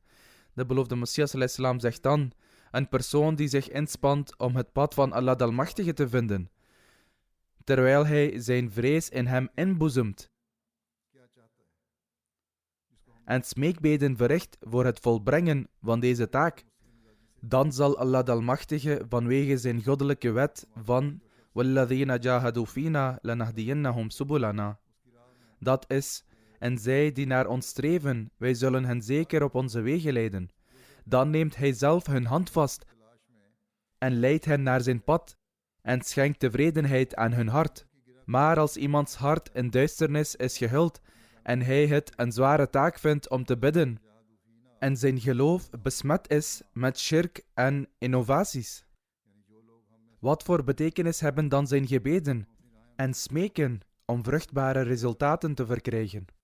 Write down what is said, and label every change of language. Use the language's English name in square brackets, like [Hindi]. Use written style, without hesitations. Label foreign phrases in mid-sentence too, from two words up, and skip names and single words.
[Dutch] De beloofde Messias a.s. zegt dan: een persoon die zich inspant om het pad van Allah de Almachtige te vinden, terwijl hij zijn vrees in hem inboezemt en smeekbeden verricht voor het volbrengen van deze taak, dan zal Allah de Almachtige vanwege zijn goddelijke wet van [Arabic] وَالَّذِينَ جَاهَدُوا فِينَا لَنَهْدِيَنَّهُمْ سُبُلَنَا. [Dutch] Dat is, en zij die naar ons streven, wij zullen hen zeker op onze wegen leiden. Dan neemt hij zelf hun hand vast en leidt hen naar zijn pad en schenkt tevredenheid aan hun hart. Maar als iemands hart in duisternis is gehuld en hij het een zware taak vindt om te bidden en zijn geloof besmet is met shirk en innovaties, wat voor betekenis hebben dan zijn gebeden en smeken om vruchtbare resultaten te verkrijgen?